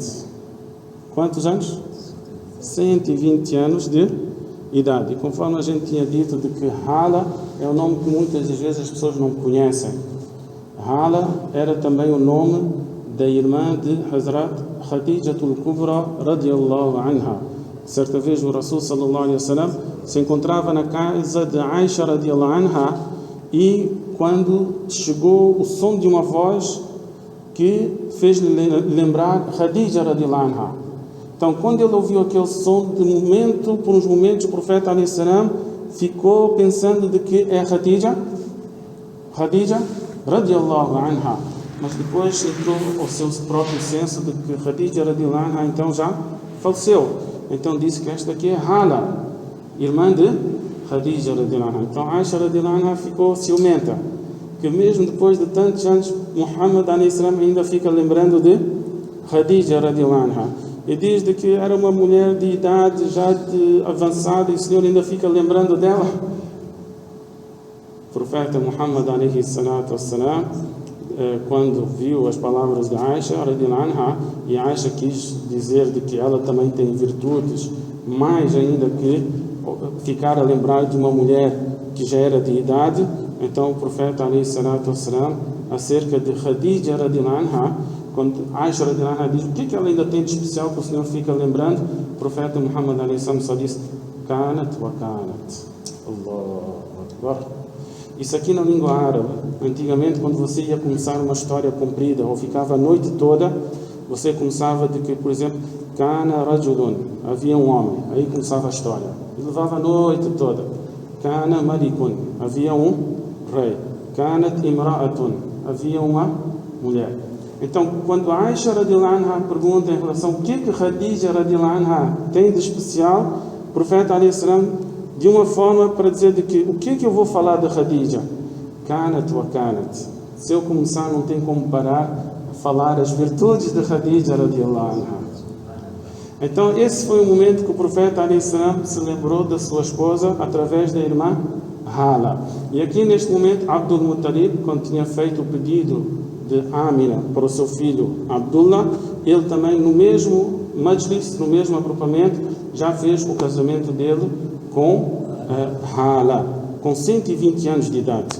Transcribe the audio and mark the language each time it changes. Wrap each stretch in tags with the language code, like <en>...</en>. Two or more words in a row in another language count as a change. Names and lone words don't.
<pt>Quantos anos? 120 anos de idade. E conforme a gente tinha dito de que Hala é o nome que muitas das vezes as pessoas não conhecem. Hala era também o nome da irmã de Hazrat Khadijatul Kubra</pt> <ar>رضي الله عنها.</ar> <pt>Certa vez o Rasul</pt> <ar>صلى الله عليه وسلم</ar> <pt>se encontrava na casa de Aisha</pt> <ar>رضي الله عنها</ar> <pt>e quando chegou o som de uma voz que fez-lhe lembrar Khadija</pt> <ar>رضي الله عنها.</ar> <pt>Então, quando ele ouviu aquele som, por uns momentos, o profeta</pt> <ar>عليه السلام</ar> <pt>ficou pensando de que é Khadija</pt> <ar>رضي الله عنها.</ar> <pt>Mas depois entrou ao seu próprio senso de que Khadija</pt> <ar>رضي الله عنها</ar> <pt>então já faleceu. Então disse que esta aqui é Hala, irmã de Khadija</pt> <ar>رضي الله عنها.</ar> <pt>Então Aisha</pt> <ar>رضي الله عنها</ar> <pt>ficou ciumenta, que mesmo depois de tantos anos, Muhammad</pt> <ar>عليه السلام</ar> <pt>ainda fica lembrando de Khadija</pt> <ar>رضي الله عنها.</ar> <pt>E diz de que era uma mulher de idade já avançada e o Senhor ainda fica lembrando dela. O profeta Muhammad</pt> <ar>عليه الصلاة والسلام,</ar> <pt>quando viu as palavras de Aisha</pt> <ar>رضي الله عنها,</ar> <pt>e Aisha quis dizer de que ela também tem virtudes, mais ainda que ficar a lembrar de uma mulher que já era de idade, então o profeta</pt> <ar>عليه الصلاة والسلام,</ar> <pt>acerca de Khadija</pt> <ar>رضي الله عنها,</ar> <pt>quando Aisha</pt> <ar>رضي الله عنها</ar> <pt>diz o que ela ainda tem de especial que o Senhor fica lembrando, o profeta Muhammad</pt> <ar>عليه السلام</ar> <pt>só disse</pt> <ar>كانت وكانت. الله أكبر.</ar> <pt>Isso aqui na língua árabe, antigamente quando você ia começar uma história comprida ou ficava a noite toda, você começava de que, por exemplo,</pt> <ar>كان رجلٌ,</ar> <pt>havia um homem, aí começava a história, e levava a noite toda.</pt> <ar>كان ملكٌ,</ar> <pt>havia um rei.</pt> <ar>كانت امرأةٌ,</ar> <pt>havia uma mulher. Então, quando Aisha</pt> <ar>رضي الله عنها</ar> <pt>pergunta em relação ao que Khadija</pt> <ar>رضي الله عنها</ar> <pt>tem de especial, o profeta</pt> <ar>عليه السلام,</ar> <pt>de uma forma para dizer de que o que eu vou falar de Khadija?</pt> <ar>كانت وكانت.</ar> <pt>Se eu começar, não tem como parar a falar as virtudes de Khadija</pt> <ar>رضي الله عنها.</ar> <pt>Então, esse foi o momento que o profeta</pt> <ar>عليه السلام</ar> <pt>se lembrou da sua esposa através da irmã Hala. E aqui neste momento, Abdul Muttalib, quando tinha feito o pedido de Amina para o seu filho Abdullah, ele também no mesmo majlis, no mesmo agrupamento, já fez o casamento dele com Hala, com 120 anos de idade.</pt>